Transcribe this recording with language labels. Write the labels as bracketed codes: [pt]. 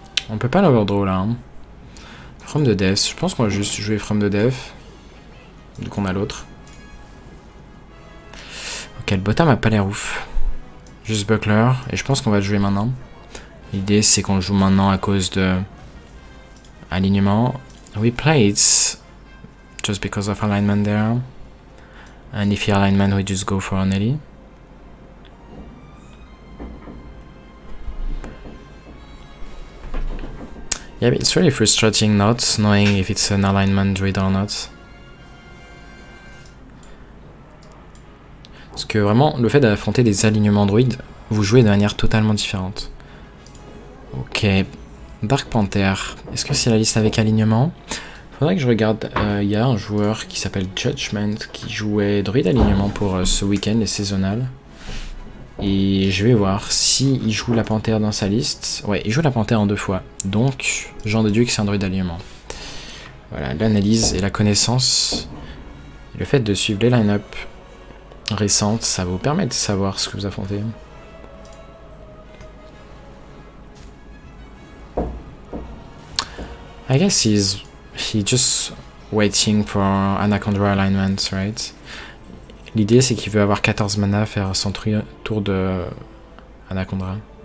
[fr] On peut pas l'overdraw là. From the Depths, je pense qu'on va juste jouer From the Depths. Du coup on a l'autre. Ok, le bottom a pas l'air ouf. Juste Buckler. Et je pense qu'on va le jouer maintenant. L'idée c'est qu'on le joue maintenant à cause de alignement. [en] We play it just because of alignment there. And if he alignment, we just go for an Ellie. Yeah, but it's really frustrating not knowing if it's an alignment druid or not. [fr] Parce que vraiment, le fait d'affronter des alignements druides, vous jouez de manière totalement différente. Ok, Dark Panther. Est-ce que c'est la liste avec alignement? Faudrait que je regarde. Il y a un joueur qui s'appelle Judgment qui jouait druide alignement pour ce week-end, les saisonnales. Et je vais voir si il joue la panthère dans sa liste. Ouais, il joue la panthère en 2 fois. Donc, j'en déduis que c'est un druide d'alignement. Voilà, l'analyse et la connaissance. Et le fait de suivre les line-up récentes, ça vous permet de savoir ce que vous affrontez. [en] I guess he's just waiting for Anaconda alignment, right? [fr] L'idée c'est qu'il veut avoir 14 mana, faire son tour de Anaconda.